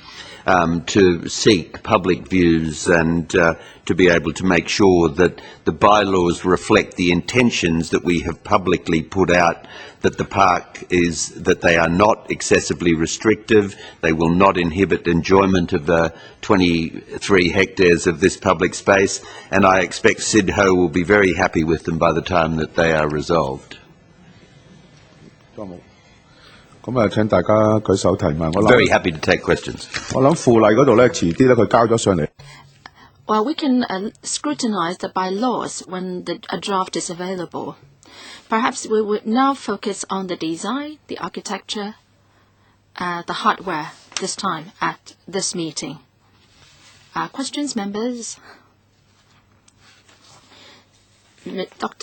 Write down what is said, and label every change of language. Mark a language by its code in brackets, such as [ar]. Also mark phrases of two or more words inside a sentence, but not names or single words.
[en] chairman to seek public views and to be able to make sure that the bylaws reflect the intentions that we have publicly put out, that the park is, that they are not excessively restrictive, they will not inhibit enjoyment of 23 hectares of this public space, and I expect Sid Ho will be very happy with them by the time that they are resolved. [yue] 咁啊，請大家舉手提問。我 [en] Very happy to take questions. [yue] 我諗附例嗰度咧，遲啲咧佢交咗上嚟。 [en] Well, we can scrutinize the bylaws when a draft is available. Perhaps we would now focus on the design, the architecture, the hardware this time at this meeting. Questions, members? Dr.